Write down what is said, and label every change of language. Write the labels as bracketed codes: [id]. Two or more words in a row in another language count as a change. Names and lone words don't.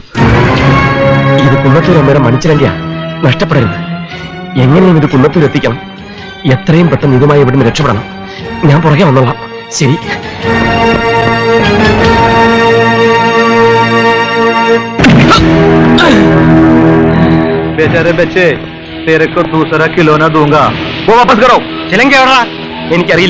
[ml] ഇത് കുന്നത്തൂരമ്മയുടെ മണിച്ചിലങ്കിയാ. നഷ്ടപ്പെടരുത്. എങ്ങനെയും ഇത് കുന്നത്തൂർ എത്തിക്കണം. എത്രയും പെട്ടെന്ന് ഇതുമായി ഇവിടുന്ന് രക്ഷപ്പെടണം. ഞാൻ പുറകെ വന്നോളാം. ശരി. [hi] बेचारे बच्चे तेरे को दूसरा खिलौना दूंगा वो वापस करो. [ml] ചിലങ്ക എവിടാ? എനിക്കറിയില്ല.